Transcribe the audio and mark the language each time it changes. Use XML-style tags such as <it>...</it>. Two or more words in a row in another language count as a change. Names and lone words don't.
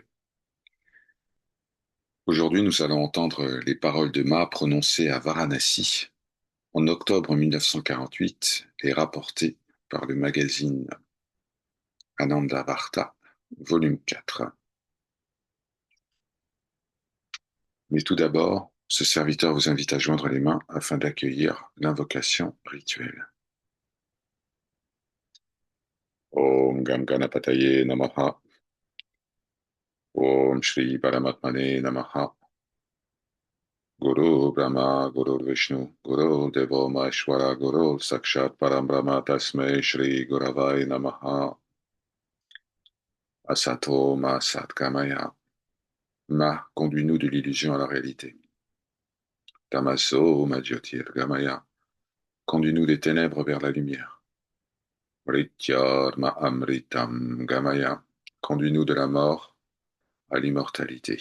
<fr>Aujourd'hui, nous allons entendre les paroles de Ma prononcées à Varanasi en octobre 1948 et rapportées par le magazine Anandavarta, volume 4. Mais tout d'abord, ce serviteur vous invite à joindre les mains afin d'accueillir l'invocation rituelle.</fr> <sa>Om Gam Ganapataye Namaha. Om Shri Paramatmane Namaha. Guru Brahma, Guru Vishnu, Guru Devo Maheshwara, Guru Sakshat Parambrahma Tasmai Shri Guravai Namaha. Asato Ma Satgamaya.</sa> <fr>Ma, conduis-nous de l'illusion à la réalité.</fr> <sa>Tamaso Ma Jyotirgamaya.</sa> <fr>Conduis-nous des ténèbres vers la lumière.</fr> <sa>Mrityarma Amritam Gamaya.</sa> <fr>Conduis-nous de la mort à l'immortalité.</fr>